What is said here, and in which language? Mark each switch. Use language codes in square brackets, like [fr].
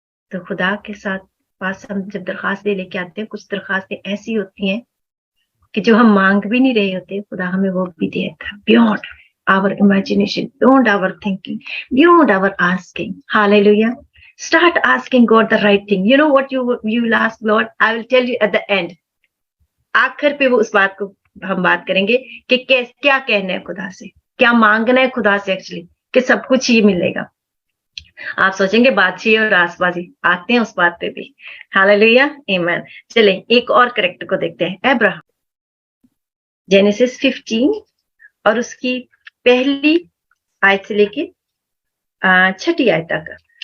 [hi] तो खुदा के साथ पास हम जब दरखास्तें लेके आते हैं, कुछ दरखास्तें ऐसी होती हैं कि जो हम मांग भी नहीं रहे होते, खुदा हमें वो भी देता, beyond [en] our imagination, beyond our thinking, beyond our asking. Hallelujah. Start asking God the right thing. You know what you will ask Lord? I will tell you at the end. [hi] आखिर पे वो उस बात को हम बात करेंगे कि क्या कहना है खुदा से, क्या मांगना है खुदा से एक्चुअली, कि सब कुछ ही मिलेगा। आप सोचेंगे बादशाही और रासबाजी, आते हैं उस बात पे भी। हालेलुया, आमीन। चलें एक और कैरेक्टर को देखते हैं, अब्राहम। जेनेसिस 15 और उसकी पहली आयत से लेके 6ठी आयत तक।